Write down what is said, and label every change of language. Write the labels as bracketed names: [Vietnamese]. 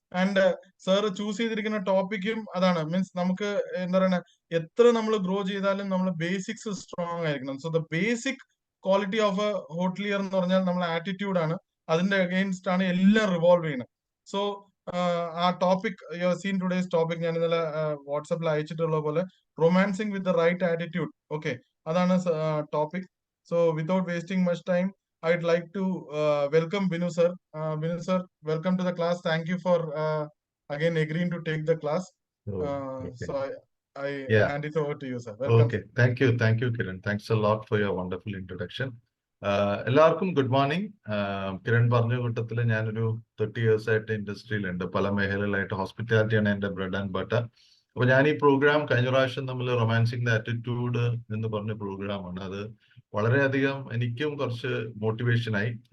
[Malayalam] And sir choose ചെയ്തിരിക്കുന്ന ടോപ്പിക്കും അതാണ്. Means നമുക്ക് എന്താ പറയുക എത്ര നമ്മൾ ഗ്രോ ചെയ്താലും നമ്മൾ ബേസിക്സ് സ്ട്രോങ് ആയിരിക്കണം. [English] so the basic quality of a hotelier [Malayalam] എന്ന് പറഞ്ഞാൽ നമ്മളെ ആറ്റിറ്റ്യൂഡ് ആണ്. അതിന്റെ അഗെയിൻസ്റ്റ് ആണ് എല്ലാം റിവോൾവ് ചെയ്യുന്നത്. സോ ആ topic, [English] you have seen today's topic, [Malayalam] ഞാൻ ഇന്നലെ വാട്സാപ്പിൽ അയച്ചിട്ടുള്ള പോലെ റൊമാൻസിങ് with the right attitude. Okay, അതാണ് topic. [English] So without wasting much time, I'd like to welcome Binu sir. Binu sir, welcome to the class. Thank you for again agreeing to take the class. Okay. So I hand it over to you, sir. Welcome. Okay, thank you, Kiran. Thanks a lot for your wonderful introduction. [Malayalam] എല്ലാവർക്കും good morning. Kiran പറഞ്ഞ കൂട്ടത്തിൽ ഞാനൊരു 30 years ആയിട്ട് ഇൻഡസ്ട്രിയിലുണ്ട്. പല മേഖലകളിലായിട്ട് ഹോസ്പിറ്റാലിറ്റിയാണ് എൻ്റെ bread and butter. അപ്പൊ ഞാൻ ഈ പ്രോഗ്രാം കഴിഞ്ഞ പ്രാവശ്യം നമ്മൾ റൊമാൻസിങ് ദ ആറ്റിറ്റ്യൂഡ് എന്ന് പറഞ്ഞ പ്രോഗ്രാമാണ്. അത് വളരെയധികം എനിക്കും കുറച്ച് മോട്ടിവേഷനായി.